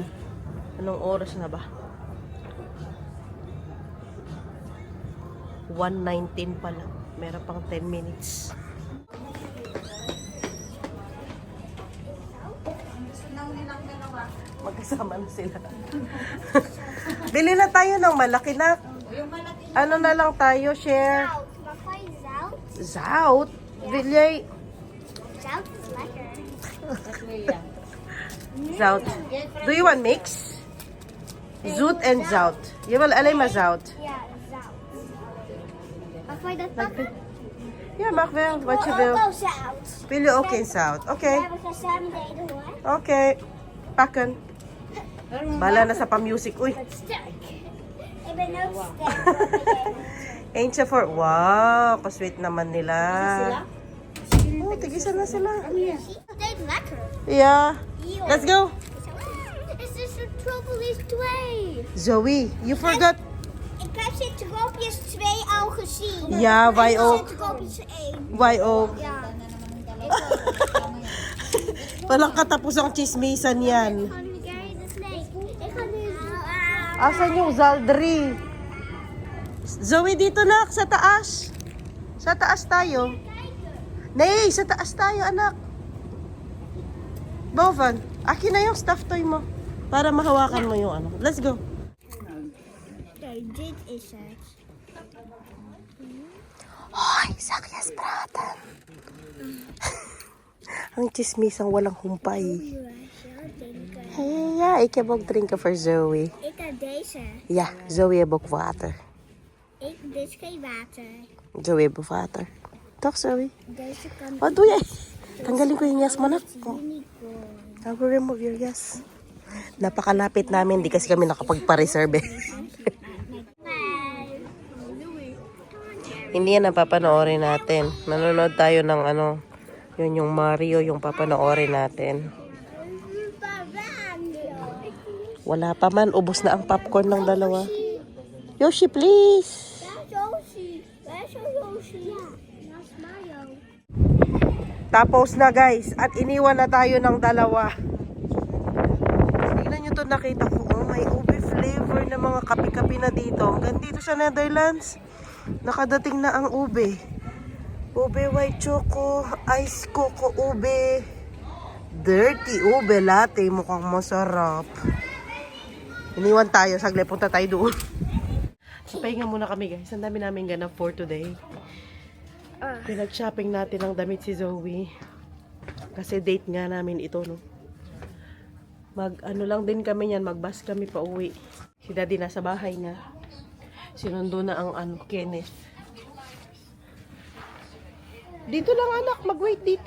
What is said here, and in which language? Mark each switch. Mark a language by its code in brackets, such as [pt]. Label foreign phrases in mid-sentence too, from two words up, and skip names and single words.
[tl] Anong oras na ba? 1:19 pa lang. Meron pang 10 minutes. Magkasama na sila. Bili na tayo ng malaki na. Ano na lang tayo, share? Zout? Bili. [nl] Zout is lekker. Zout. [en] Do you want mix? [nl] Zoet and Zout. Je wil alleen maar Zout. Ja, zout. Mag je dat pakken? Ja, mag wel. Wat je wil. Ook wel zout. Wil je ook in Zout? Oké. Ja, we gaan samen delen hoor. Oké. Pakken. [tl] Bala na sa pa-music. Uy. [nl] Wat sterk. Ik ben ook sterk. [tl] Eentje for... Wow, kasweet naman nila. Oh, tigisan na sila. [nl] Het is lekker. [en] Yeah. Let's go. Is this een Tropolis 2? Zoe, you forgot. [nl] Ik heb Citropius 2 al gezien. Ja, wij ook. Citropius 1. Wij ook. Ja. [tl] Walang katapusang chismisan yan. [nl] Ik ga nu kijken de snake. Ik ga nu... [tl] Asan yung Zaldri? Zoe, dito na, sa taas. Sa taas tayo. Nee, sa taas tayo, anak. Boven, akin na yung stuffed toy mo. Para mahawakan mo yung ano. [en] Let's go. [nl] Kijk, dit is het. Hoy, zakjes praten. [tl] Ang chismisang walang humpay. [nl] Hey, ja, ik heb ook drinken voor Zoe. Ik heb deze. Ja, Zoe heeft ook water. Dit is geen water. Zoe heeft ook water. Toch, Zoe? Deze kan Wat doe jij? [tl] Tanggalin ko yung yas mo na. [en] unicorn. I will remove your yes. [tl] Napakalapit namin, di kasi kami nakapagpa-reserve eh. Hindi yan ang papanoorin natin. Nanonood tayo ng yun yung Mario, yung papanoorin natin. Wala pa man, ubos na ang popcorn ng dalawa. [en] Yoshi, please! Yoshi. [nl] Waar is Yoshi? Ja, dat is Mario. [tl] Tapos na guys, at iniwan na tayo ng dalawa. Tignan nyo to, nakita ko, oh, may ube flavor na mga kape-kape na dito. Hanggang dito sa Netherlands, nakadating na ang ube. Ube white choco, ice coco ube, Dirty ube latte. Mukhang masarap. Iniwan tayo. Saglit, punta tayo doon. Pahinga muna kami guys. Ang dami namin ganap [en] for today. [tl] Pinag-shopping natin ng damit si Zoe. Kasi date nga namin ito, no? Ano lang din kami yan. Mag-bus kami pa uwi. Si Daddy nasa bahay na. Sinundo na ang Kenneth. Dito lang anak. Mag-wait dito.